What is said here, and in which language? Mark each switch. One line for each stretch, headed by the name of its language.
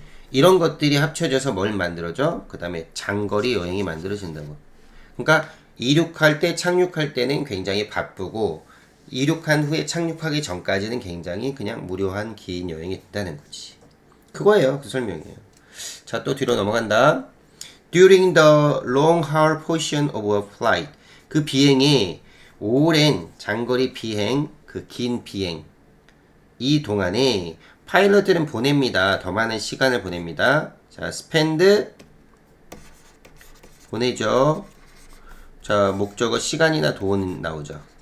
Korean: 이런 것들이 합쳐져서 뭘 만들어져? 그 다음에 장거리 여행이 만들어진다고. 그러니까 이륙할 때, 착륙할 때는 굉장히 바쁘고 이륙한 후에 착륙하기 전까지는 굉장히 그냥 무료한 긴 여행이 된다는 거지. 그거예요. 그 설명이에요. 자, 또 뒤로 넘어간다.
English: During the long haul portion of a flight.
Korean: 그 비행이 오랜 장거리 비행, 그 긴 비행. 이 동안에 파일럿들은 보냅니다. 더 많은 시간을 보냅니다. 자, spend 보내죠. 자, 목적어 시간이나 돈 나오죠.